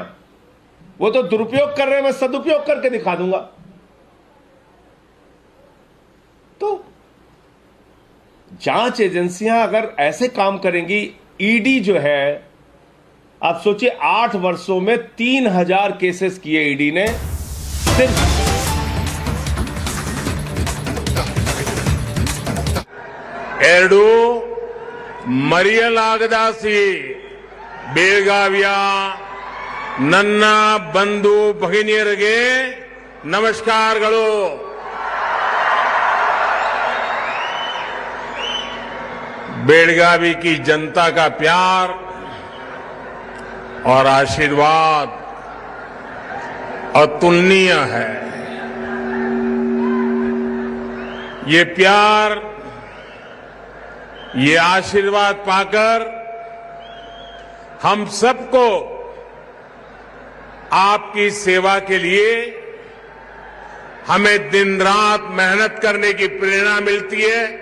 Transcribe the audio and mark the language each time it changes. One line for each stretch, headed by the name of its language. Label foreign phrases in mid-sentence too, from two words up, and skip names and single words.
Hindi: वो तो दुरुपयोग कर रहे हैं, मैं सदुपयोग करके दिखा दूंगा। तो जांच एजेंसियां अगर ऐसे काम करेंगी, ईडी जो है, आप सोचिए 8 वर्षों में 3000 केसेस किए ईडी ने सिर्फ।
Kannada: ಎರಡು ಮರೆಯಲಾಗದಾಸಿ ಬೆಳಗಾವಿಯ ನನ್ನ ಬಂಧು ಭಗಿನಿಯರಿಗೆ ನಮಸ್ಕಾರಗಳು.
Hindi: बेलगावी की जनता का प्यार और आशीर्वाद अतुलनीय है. ये प्यार, ये आशीर्वाद पाकर हम सबको आपकी सेवा के लिए हमें दिन रात मेहनत करने की प्रेरणा मिलती है.